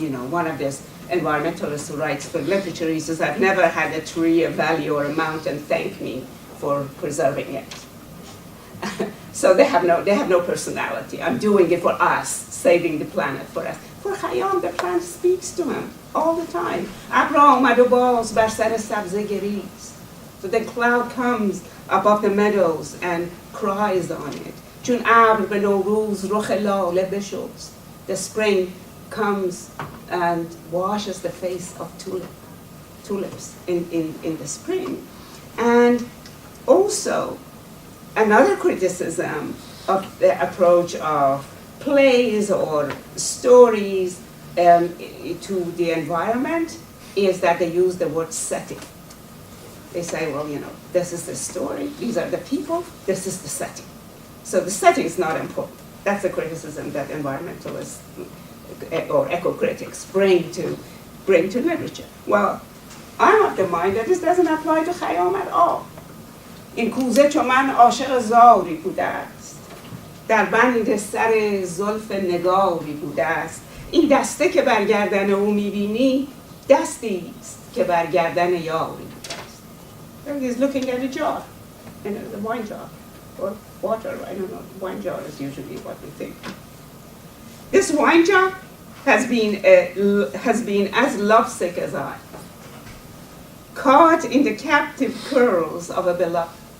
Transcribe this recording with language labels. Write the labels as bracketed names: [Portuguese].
[English] One of these environmentalists who writes for literature, he says, "I've never had a tree, a valley, or a mountain thank me for preserving it." So they have no personality. I'm doing it for us, saving the planet for us. For Khayyam, the planet speaks to him all the time. [Persian] ابر آمد و باز بر سر سبزه گریست. [English] So the cloud comes above the meadows and cries on it. [Persian] چون ابر به نوروز رخ لاله بشست. [English] The spring comes and washes the face of tulips in the spring. And also, another criticism of the approach of plays or stories to the environment is that they use the word setting. They say, well, this is the story, these are the people, this is the setting. So the setting is not important. That's the criticism that environmentalists or eco-critics bring to literature. Well, I'm of the mind that this doesn't apply to Khayyam at all. [Persian] این کوزه چو من عاشق زاری بوده است، در بند سر زلف نگاری بوده است. این دسته که بر گردن او میبینی دستی است که بر گردن یاری بوده است. [English] He's looking at a jar, the wine jar, or water, I don't know, wine jar is usually what we think. This wine jar has been as lovesick as I, caught in the captive curls of a beloved.